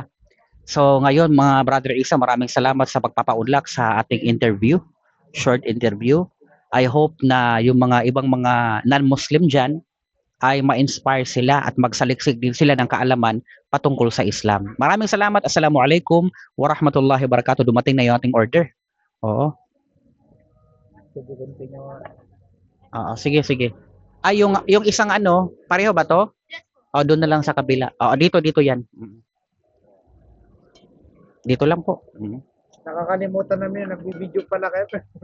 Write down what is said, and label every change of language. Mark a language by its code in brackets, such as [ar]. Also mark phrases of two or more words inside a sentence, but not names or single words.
[tl] So ngayon, mga Brother Isa, maraming salamat sa pagpapaunlak sa ating interview, [en] short interview. I hope [tl] na yung mga ibang mga non-Muslim dyan ay ma-inspire sila at magsaliksik din sila ng kaalaman patungkol sa Islam. Maraming salamat. [ar] السلام عليكم ورحمة الله وبركاته. [tl] Dumating na yung ating order. Oo. Oo, sige, sige. Yung isang ano, pareho ba 'to? O doon na lang sa kabila. Oo, dito 'yan. Dito lang po. Nakakalimutan namin, nagbibideo pala kayo.